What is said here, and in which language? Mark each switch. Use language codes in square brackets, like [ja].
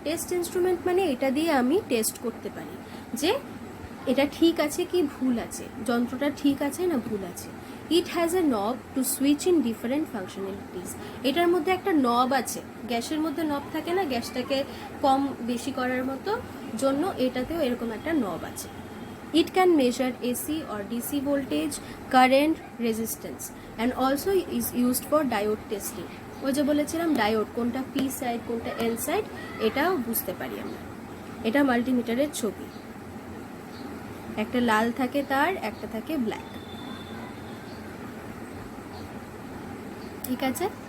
[bn] Test instrument মানে এটা দিয়ে আমি টেস্ট করতে পারি যে এটা ঠিক আছে কি ভুল আছে, যন্ত্রটা ঠিক আছে না ভুল আছে। [en] It has a knob to switch in different functionalities. [bn] এটার মধ্যে একটা নব আছে, গ্যাসের মধ্যে নব থাকে না, গ্যাসটাকে কম বেশি করার মতো জন্য এটাতেও এরকম একটা নব আছে। [en] It can measure AC or DC voltage, current, resistance and also is used for diode testing. [bn] ওই যে বলেছিলাম ডায়োড কোনটা পি সাইড কোনটা এন সাইড এটাও বুঝতে পারি আমরা। এটা মাল্টিমিটারের ছবি, একটা লাল থাকে তার, একটা থাকে ব্ল্যাক, ঠিক আছে।